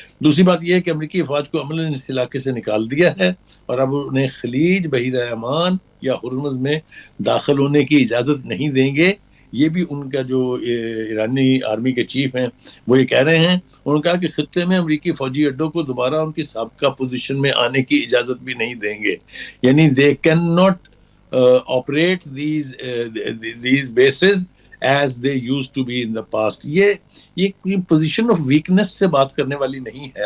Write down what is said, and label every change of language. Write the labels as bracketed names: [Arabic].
[Urdu] دوسری بات یہ ہے کہ امریکی افواج کو عملاً اس علاقے سے نکال دیا ہے اور اب انہیں خلیج, بحیرہ عمان یا ہرمز میں داخل ہونے کی اجازت نہیں دیں گے. یہ بھی ان کا جو ایرانی آرمی کے چیف ہیں وہ یہ کہہ رہے ہیں. انہوں نے کہا کہ خطے میں امریکی فوجی اڈوں کو دوبارہ ان کی سابقہ پوزیشن میں آنے کی اجازت بھی نہیں دیں گے. [English] یعنی they cannot operate these bases as they used to be in the past. [Urdu] یہ [English] position of weakness [Urdu] سے بات کرنے والی نہیں ہے.